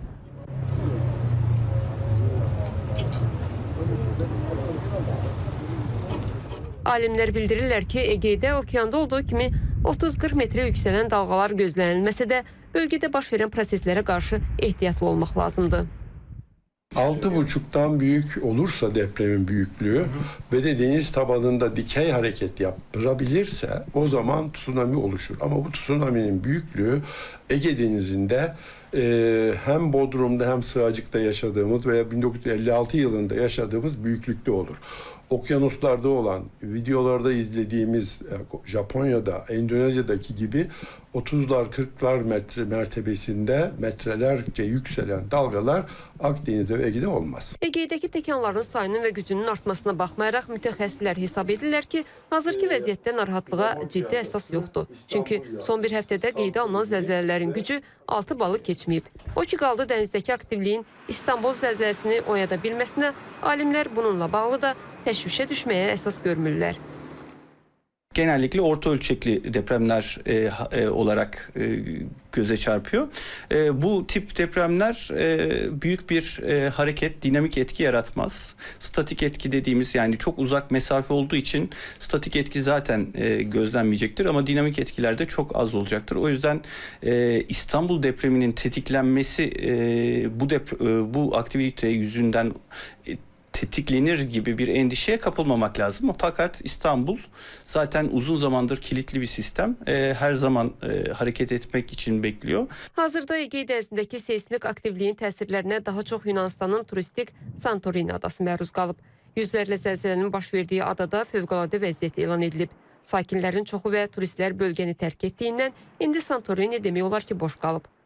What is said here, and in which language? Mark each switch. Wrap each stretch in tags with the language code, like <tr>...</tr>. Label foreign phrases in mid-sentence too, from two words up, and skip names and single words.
<az>Alimlər bildirirlər ki, Egeydə okeanda olduğu kimi 30-40 metrə yüksələn dalğalar gözlənilməsə də bölgədə baş verən proseslərə qarşı ehtiyatlı olmaq lazımdır.</az> <tr>6,5'tan büyük olursa depremin büyüklüğü ve de deniz tabanında dikey hareket yapabilirse o zaman tsunami oluşur. Ama bu tsunami'nin büyüklüğü Ege Denizi'nde hem Bodrum'da hem Sığacık'ta yaşadığımız veya 1956 yılında yaşadığımız büyüklükte olur. Okyanuslarda olan, videolarda izlediğimiz Japonya'da, Endonezya'daki gibi 30'lar 40'lar metre mertebesinde metrelerce yükselen dalgalar Akdeniz'de ve Ege'de olmaz.</tr> <az>Ege'deki təkanların sayının və gücünün artmasına baxmayaraq mütəxəssislər hesab edirlər ki, hazırki vəziyyətdə narahatlığa ciddi əsas yoxdur. Çünki son bir həftədə qeydə alınan zəlzələlərin gücü 6 balı keçməyib. O ki qaldı dənizdəki aktivliyin İstanbul zəlzələsini oyada bilməsinə, alimlər bununla bağlı da təşvişə düşməyə əsas görmürlər.</az> <tr>Genellikle orta ölçekli depremler olarak göze çarpıyor. Bu tip depremler büyük bir hareket, dinamik etki yaratmaz. Statik etki dediğimiz, yani çok uzak mesafe olduğu için statik etki zaten gözlenmeyecektir ama dinamik etkiler de çok az olacaktır. O yüzden İstanbul depreminin tetiklenmesi bu aktivite yüzünden tetiklenir gibi bir endişeye kapılmamak lazım. Fakat İstanbul zaten uzun zamandır kilitli bir sistem. Her zaman hareket etmek için bekliyor.</tr> <az>Hazırda Egey dənizindəki seismik aktivliyin təsirlərinə daha çox Yunanistanın turistik Santorini adası məruz qalıb. Yüzlərlə zəlzələnin baş verdiyi adada fövqəladə vəziyyət elan edilib. Sakinlərin çoxu və turistlər bölgəni tərk etdiyindən indi Santorini demək olar ki, boş qalıb.</az>